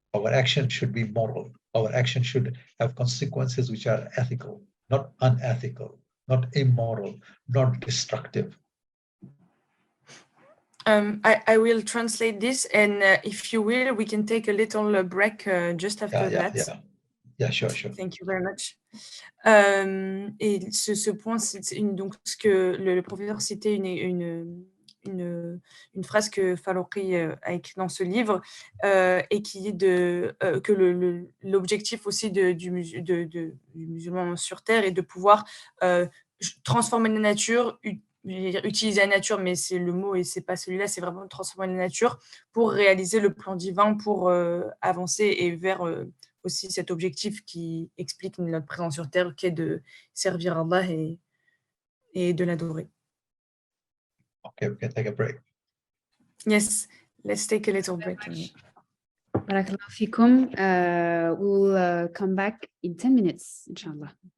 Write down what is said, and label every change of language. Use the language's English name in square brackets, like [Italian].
[English] Our action should be moral. Our action should have consequences which are ethical, not unethical, not immoral, not destructive. I will translate this, and if you will, we can take a little break just after that. Yeah, sure. Thank you very much. [French] Et ce point, c'est donc ce que le professeur citait, une phrase que Faruqi a écrite dans ce livre, et qui est que l'objectif aussi du musulman sur Terre est de pouvoir transformer la nature, utiliser la nature, mais c'est le mot et c'est pas celui-là, c'est vraiment transformer la nature pour réaliser le plan divin, pour avancer et vers aussi cet objectif qui explique notre présence sur Terre, qui est de servir Allah et de l'adorer. [English] Okay, we can take a break. Yes, let's take a little break. [Arabic] Barakallahu fikum. [English] We'll come back in 10 minutes, inshallah.